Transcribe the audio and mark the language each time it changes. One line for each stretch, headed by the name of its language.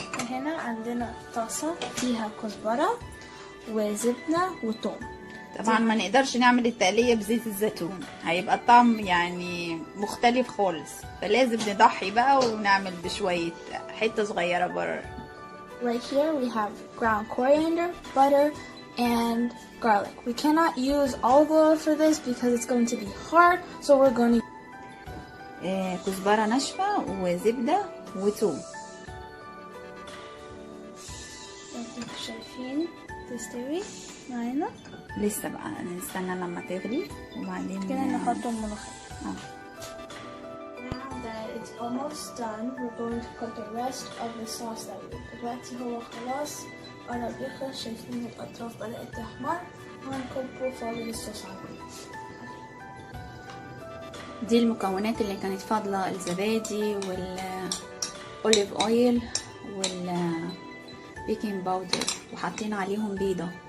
Arabic: هنا عندنا طاسة فيها كزبرة وزبدة وثوم. طبعا ما نقدرش نعمل التقلية بزيت الزيتون، هيبقى الطعم يعني مختلف خالص، فلازم نضحي بقى ونعمل بشوية حتة صغيرة بره.
English: Right here we have ground coriander, butter, and garlic. We cannot use olive oil for this because it's going to be hard, so we're going to
Arabic: كزبرة ناشفة وزبدة وثوم. شايفين تستوي معانا؟ لسه بقى نستنى لما تغلي وبعدين كده نحط الملوخية.
English: Now that it's almost done, we're going to put the rest of the sauce that we did.
Arabic: دلوقتي هو خلاص قرب يخلص، شايفين الأطراف بدأت تحمر، وهنكبه فاضل الصوص عليه. دي المكونات اللي كانت فاضلة: الزبادي والأوليف أويل والبيكنج باودر، وحاطين عليهم بيضة.